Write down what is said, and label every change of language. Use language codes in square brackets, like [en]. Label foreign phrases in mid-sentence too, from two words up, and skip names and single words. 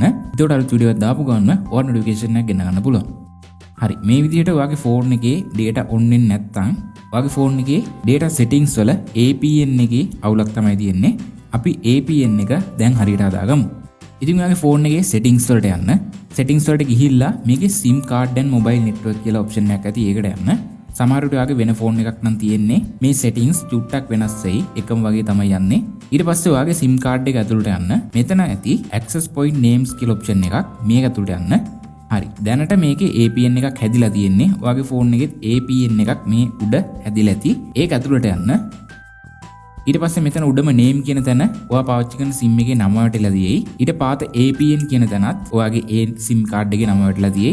[si] එතකොට අලුත් වීඩියෝ එකක් දාපු ගමන් ඔය notification එක ගෙන්න ගන්න පුළුවන්. හරි මේ විදිහට ඔයාගේ ෆෝන් එකේ [en] data on [si] වෙන්නේ නැත්නම් ඔයාගේ ෆෝන් එකේ [en] data settings [si] වල APN එකේ අවුලක් තමයි තියෙන්නේ. අපි APN එක දැන් හරියට හදාගමු. ඉතින් ඔයාගේ ෆෝන් එකේ settings වලට යන්න. settings වලට ගිහිල්ලා මේකේ [en] SIM card and mobile network [si] කියලා option එකක් ඇති. ඒකට යන්න. සමහර විට ඔයාගේ වෙන ෆෝන් එකක් නම් තියෙන්නේ මේ settings චුට්ටක් වෙනස් වෙයි. එකම වගේ තමයි යන්නේ. ඊට පස්සේ ඔයාගේ [en] SIM card [si] එක ඇතුළට යන්න. මෙතන ඇති [en] access point names [si] කියලා option එකක්. මේක ඇතුළට යන්න. හරි දැනට මේකේ APN එකක් හැදිලා තියෙන්නේ. ඔයාගේ ෆෝන් එකෙත් APN එකක් මේ උඩ හැදිලා ඇති. ඒක ඇතුළට යන්න. ඊට පස්සේ මෙතන උඩම name කියන තැන ඔයා පාවිච්චි කරන SIM එකේ නම වටලා තියෙයි. ඊට පාත APN කියන තැනත් ඔයාගේ ඒ [en] SIM card [si] එකේ නම වටලා තියෙයි.